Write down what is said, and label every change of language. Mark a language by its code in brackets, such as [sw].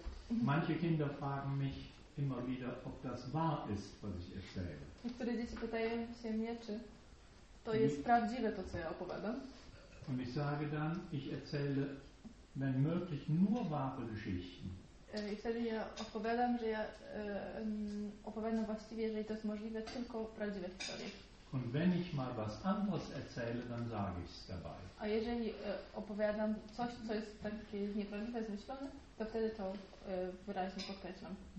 [de] Manche Kinder fragen mich immer wieder, ob das wahr ist, was ich erzähle. [pl] Niektóre dzieci pytają się mnie, czy to jest prawdziwe to, co ja opowiadam. [de] Und ich sage dann, ich erzähle wenn möglich nur wahre Geschichten. [pl] I wtedy ja odpowiadam, że ja opowiadam właściwie, jeżeli to jest możliwe, tylko prawdziwe historie. [de] Und wenn ich mal was anderes erzähle, dann sage ich es dabei. [pl] A jeżeli opowiadam coś, co jest takie nieprawdziwe, zmyślone, to wtedy to wyraźnie podkreślam.